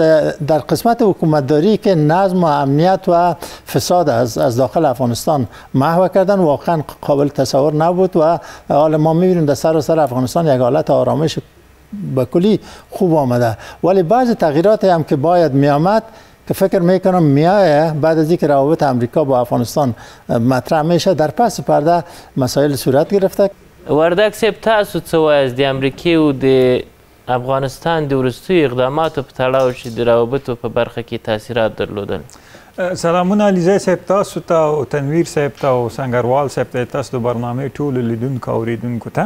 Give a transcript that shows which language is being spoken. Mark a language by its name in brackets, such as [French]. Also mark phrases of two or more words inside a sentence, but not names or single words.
[Persian] در قسمت حکومتداری که نظم و امنیت و فساد از داخل افغانستان محو کردن واقعا قابل تصور نبود و حالا ما می‌بینیم در سراسر افغانستان یک حالت آرامش به کلی خوب آمده، ولی بعضی تغییرات هم که باید میآمد که فکر میکنم میایه بعد از اینکه روابط امریکا با افغانستان مطرح میشه در پس پرده مسائل صورت گرفته. [Pashto] وردک صاحب تاسو څه وایاست د امریکې او د افغانستان د وروستیو اقداماتو په تړاو چې د روابطو په برخه کې تاثیرات درلودل؟ سلامونه علیزی صاحب تاسو ته او تنویر صاحب ته او سنګروال صاحب ته تاسو د برنامې ټولو لیدونکو او اوریدونکو ته.